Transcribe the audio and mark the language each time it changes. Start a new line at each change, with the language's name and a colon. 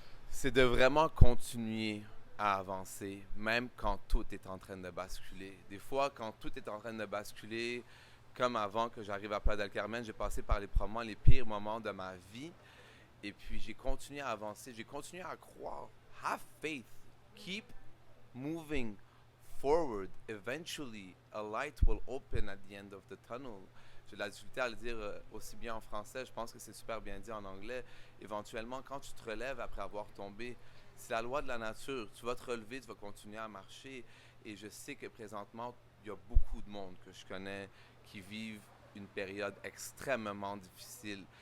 French: C'est de vraiment continuer à avancer, même quand tout est en train de basculer. Des fois, quand tout est en train de basculer, comme avant que j'arrive à Playa del Carmen, j'ai passé par probablement les pires moments de ma vie. Et puis, j'ai continué à avancer, j'ai continué à croire.
English: Have faith. Keep moving forward. Eventually, a light will open at the end of the tunnel.
French: J'ai de la difficulté à le dire aussi bien en français. Je pense que c'est super bien dit en anglais. Éventuellement, quand tu te relèves après avoir tombé, c'est la loi de la nature. Tu vas te relever, tu vas continuer à marcher. Et je sais que présentement, il y a beaucoup de monde que je connais qui vivent une période extrêmement difficile.